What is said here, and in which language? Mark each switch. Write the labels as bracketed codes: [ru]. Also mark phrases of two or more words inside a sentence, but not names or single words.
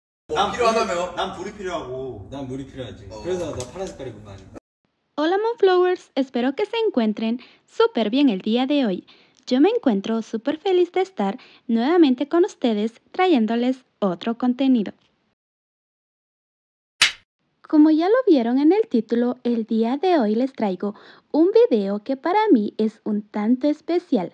[ko] 필요하다며? 난 불이 필요하고. 난 물이 필요하지. 그래서 나 파란 색깔 입은 거 아니야? [es] Hola Moonflowers, espero que se encuentren súper bien el día de hoy. Yo me encuentro súper feliz de estar nuevamente con ustedes trayéndoles otro contenido. Como ya lo vieron en el título, el día de hoy les traigo un video que para mí es un tanto especial.